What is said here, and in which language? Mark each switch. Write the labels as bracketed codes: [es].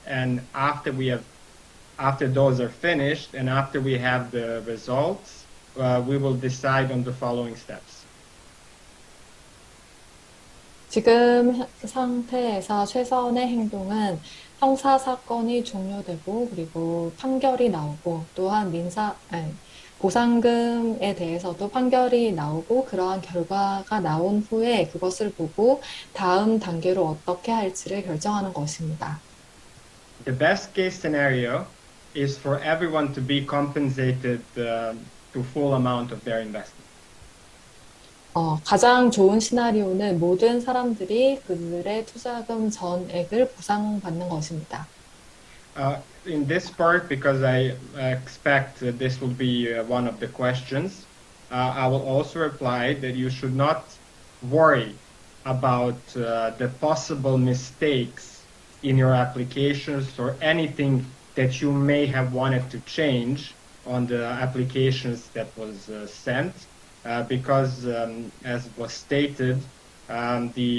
[en] And after those are finished and after we have the results, we will decide on the following steps. [ko] 지금 상태에서 최선의 행동은 형사 사건이 종료되고, 그리고 판결이 나오고, 또한 보상금에 대해서도 판결이 나오고, 그러한 결과가 나온 후에 그것을 보고 다음 단계로 어떻게 할지를 결정하는 것입니다. [en] The best case scenario is for everyone to be compensated to full amount of their investment. [ko] 가장 좋은 시나리오는 모든 사람들이 그들의 투자금 전액을 보상받는 것입니다. [en] In this part, because I expect that this will be one of the questions, I will also reply that you should not worry about the possible mistakes in your applications or anything that you may have wanted to change on the applications that was sent, because as was stated, when